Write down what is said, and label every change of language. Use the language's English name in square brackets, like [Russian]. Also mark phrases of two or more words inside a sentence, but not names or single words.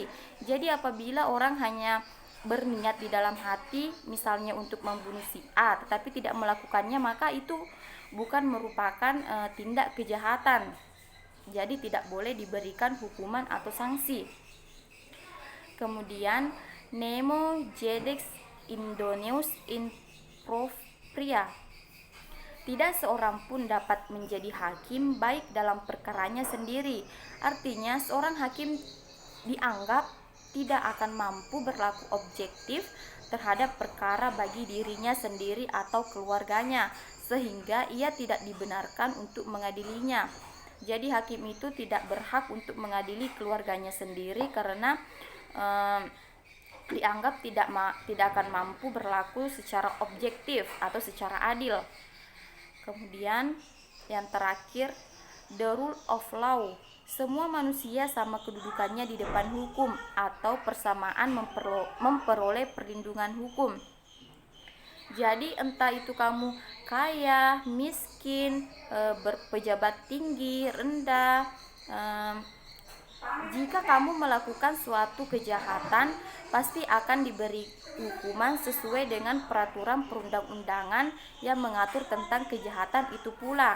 [Indonesian] Jadi apabila orang hanya berniat di dalam hati misalnya untuk membunuh si A tetapi tidak melakukannya, maka itu bukan merupakan tindak kejahatan. Jadi tidak boleh diberikan hukuman atau sanksi. [Latin] Kemudian nemo jedex indoneus in propria. [Indonesian] Tidak seorang pun dapat menjadi hakim baik dalam perkaranya sendiri. Artinya seorang hakim dianggap tidak akan mampu berlaku objektif terhadap perkara bagi dirinya sendiri atau keluarganya, sehingga ia tidak dibenarkan untuk mengadilinya. Jadi hakim itu tidak berhak untuk mengadili keluarganya sendiri karena dianggap tidak akan mampu berlaku secara objektif atau secara adil. Kemudian yang terakhir, [English] the rule of law. [Indonesian] Semua manusia sama kedudukannya di depan hukum atau persamaan memperoleh perlindungan hukum. Jadi entah itu kamu kaya, miskin, berpejabat tinggi, rendah, jika kamu melakukan suatu kejahatan, pasti akan diberi hukuman sesuai dengan peraturan perundang-undangan yang mengatur tentang kejahatan itu pula.